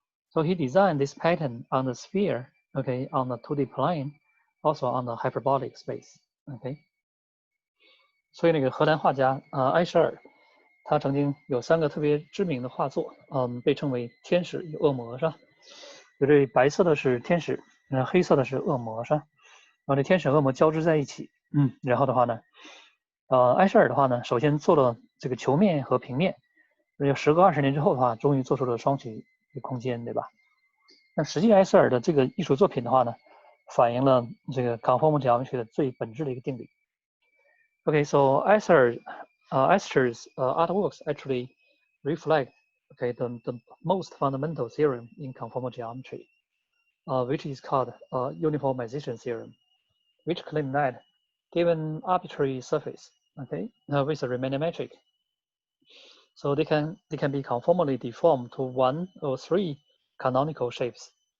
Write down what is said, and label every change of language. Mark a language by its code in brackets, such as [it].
[zh] So he designed this pattern on the sphere, on the 2D plane, also on the hyperbolic space, 所以那个荷兰画家埃舍尔，他曾经有3个特别知名的画作，被称为天使与恶魔，是吧？有这白色的是天使，黑色的是恶魔，是吧？然后这天使和恶魔交织在一起，然后的话呢，埃舍尔的话呢，首先做了这个球面和平面，要时隔20年之后的话，终于做出了双曲空间，对吧？那实际埃舍尔的这个艺术作品的话呢，反映了这个 conformal geometry 的最本质的一个定理。 [en] So Escher's artworks actually reflect the most fundamental theorem in conformal geometry, which is called uniformization theorem, which claims that given arbitrary surface, with a Riemann metric, so they can be conformally deformed to 1 or 3 canonical shapes.